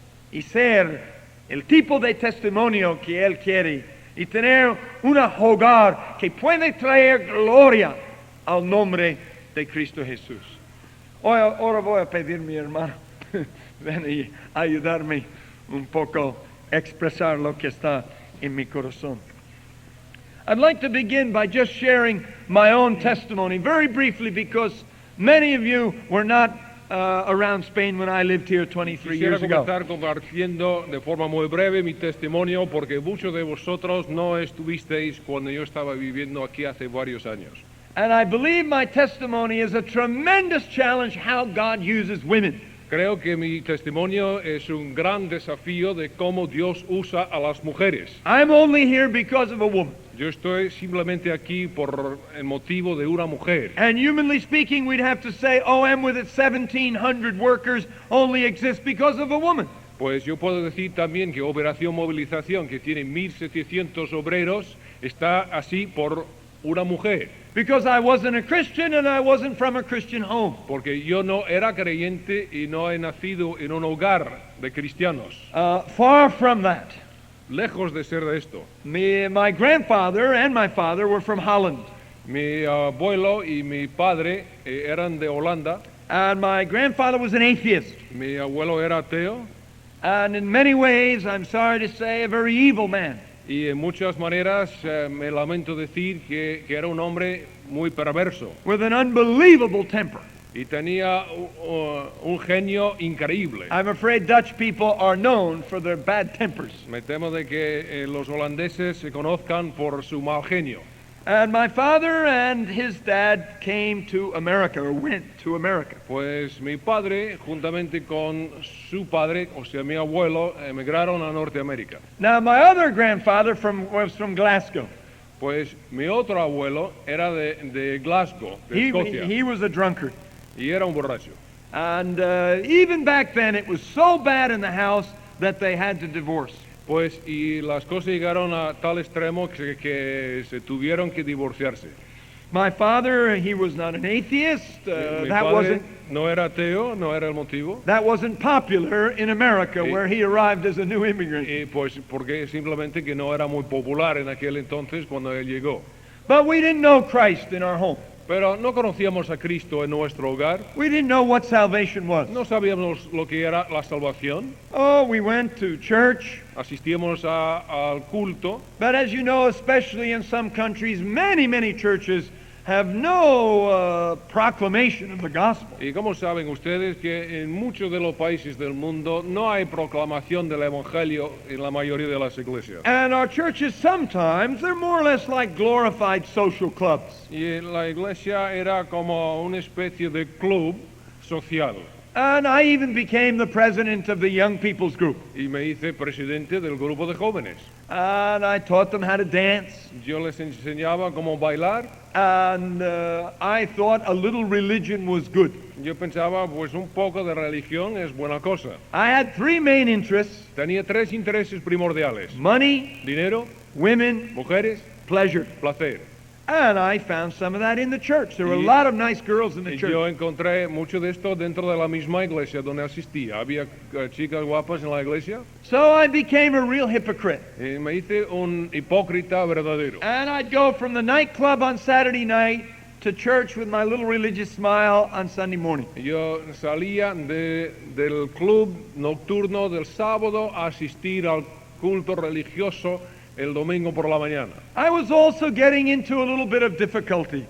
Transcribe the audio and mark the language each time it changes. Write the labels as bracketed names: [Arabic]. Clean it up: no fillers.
[Spanish] y ser el tipo de testimonio que Él quiere y tener un hogar que puede traer gloria al nombre de Cristo Jesús. Ahora voy a pedir a mi hermano ven y ayudarme un poco a expresar lo que está en mi corazón. [English] I'd like to begin by just sharing my own testimony very briefly, because many of you were not around Spain when I lived here 23 years ago. [Spanish] Quisiera comenzar compartiendo de forma muy breve mi testimonio, porque muchos de vosotros no estuvisteis cuando yo estaba viviendo aquí hace varios años. [English] And I believe my testimony is a tremendous challenge how God uses women. [Spanish] Creo que mi testimonio es un gran desafío de cómo Dios usa a las mujeres. [English] I'm only here because of a woman. [Spanish] Yo estoy simplemente aquí por el motivo de una mujer. [English] And humanly speaking, we'd have to say OM with its 1,700 workers only exists because of a woman. [Spanish] Pues yo puedo decir también que Operación Movilización, que tiene 1,700 obreros, está así por una mujer. [English] Because I wasn't a Christian and I wasn't from a Christian home. [Spanish] Porque yo no era creyente y no he nacido en un hogar de cristianos. [English] Far from that. [Spanish] Lejos de ser de esto. [English] My grandfather and my father were from Holland. [Spanish] Mi abuelo y mi padre eran de Holanda. [English] And my grandfather was an atheist. [Spanish] Mi abuelo era ateo. [English] And in many ways, I'm sorry to say, a very evil man. [Spanish] Y en muchas maneras me lamento decir que era un hombre muy perverso. [English] With an unbelievable temper. [Spanish] Y tenía un genio increíble. [English] I'm afraid Dutch people are known for their bad tempers. [Spanish] Me temo de que los holandeses se conozcan por su mal genio. [English] And my father and his dad came to America, or went to America. [Spanish] Pues mi padre, juntamente con su padre, o sea, mi abuelo, emigraron a Norteamérica. [English] Now, my other grandfather was from Glasgow. [Spanish] Pues mi otro abuelo era de Glasgow, de Escocia. [English] He was a drunkard. [Spanish] Y era un borracho. [English] And even back then, it was so bad in the house that they had to divorce. [Spanish] Pues y las cosas llegaron a tal extremo que se tuvieron que divorciarse. [English] My father, he was not an atheist. [Spanish] Mi [English] That [Spanish] padre no era ateo, no era el motivo. [English] wasn't popular in America [Spanish] Sí. [English] where he arrived as a new immigrant. [Spanish] Y pues porque simplemente que no era muy popular en aquel entonces cuando él llegó. [English] But we didn't know Christ in our home. [Spanish] Pero no conocíamos a Cristo en nuestro hogar. [English] We didn't know what salvation was. [Spanish] No sabíamos lo que era la salvación. [English] Oh, we went to church. [Spanish] Asistíamos al culto. [English] But as you know, especially in some countries, many churches have no proclamation of the gospel. [Spanish] Y como saben ustedes que en muchos de los países del mundo no hay proclamación del Evangelio en la mayoría de las iglesias. [English] And our churches sometimes, they're more or less like glorified social clubs. [Spanish] Y la iglesia era como una especie de club social. [English] And I even became the president of the young people's group. [Spanish] Y me hice presidente del grupo de jóvenes. [English] And I taught them how to dance. [Spanish] Yo les enseñaba cómo bailar. [English] And I thought a little religion was good. [Spanish] Yo pensaba, pues un poco de religión es buena cosa. [English] I had three main interests: [Spanish] Tenía tres intereses primordiales: [English] money, [Spanish] dinero, [English] women, [Spanish] mujeres, [English] pleasure. [Spanish] placer. [English] And I found some of that in the church. There were a [Spanish] Y- [English] lot of nice girls in the [Spanish] Y [English] church. [Spanish] yo encontré mucho de esto dentro de la misma iglesia donde asistía. Había chicas guapas en la iglesia [English] So I became a real hypocrite. [Spanish] y me hice un hipócrita verdadero. [English] And I'd go from the nightclub on Saturday night to church with my little religious smile on Sunday morning. [Spanish] Yo salía del club nocturno del sábado a asistir al culto religioso el domingo por la mañana. [English] I was also getting into a little bit of difficulty.